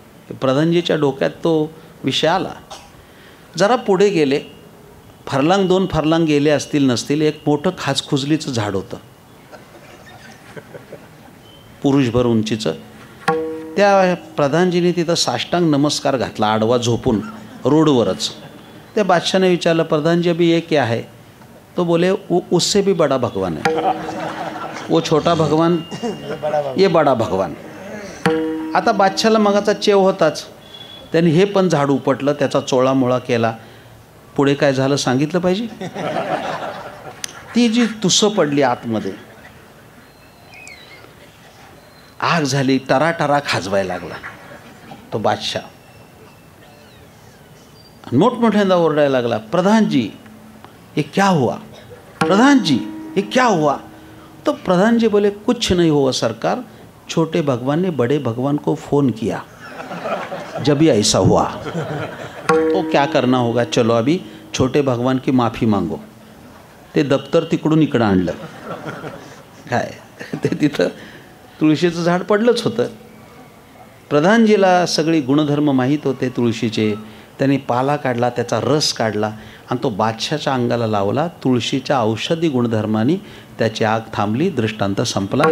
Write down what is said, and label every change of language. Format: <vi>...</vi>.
<mr>प्रधानजीच्या डोक्यात तो विषय आला. जरा पुढे गेले, फरलांग 2 फरलांग गेले असतील नसतील, एक मोठं खाचखुजलीचं झाड होतं, पुरुषभर उंचीचं. त्या प्रधानजीने तिथं साष्टांग नमस्कार घातला, आडवा झोपून रोडवरच. त्या बादशाहने विचारलं, प्रधानजी</mr> <hi>अभी ये क्या है? तो बोले उससे भी बड़ा भगवान है, वो छोटा भगवान, ये बड़ा भगवान.</hi> <mr>आता बादशाहला मगाचा चेव होताच, त्यांनी हे पण झाड उपटलं, त्याचा चोळामोळा केला. पुढे काय झालं सांगितलं पाहिजे. ती जी तुसं पडली आतमध्ये, आग झाली, टराटरा खाजवायला लागला तो बादशाह. मोठमोठ्यांदा ओरडायला लागला,</mr> <hi>प्रधान जी ये क्या हुआ, प्रधान जी ये क्या हुआ? तो प्रधान जी बोले, कुछ नहीं हुआ सरकार, छोटे भगवान ने बड़े भगवान को फ़ोन किया, जब ही ऐसा हुआ. तो क्या करना होगा, चलो अभी छोटे भगवान की माफ़ी मांगो.</hi> <mr>ते दप्तर तिकडून इकडं आणलं. काय ते तिथं तुळशीचं झाड पडलंच होतं. प्रधानजीला सगळी गुणधर्म माहीत होते तुळशीचे. त्यांनी पाला काढला, त्याचा रस काढला आणि तो बादशाच्या अंगाला लावला. तुळशीच्या औषधी गुणधर्माने त्याची आग थांबली, दृष्टांत संपला.</mr>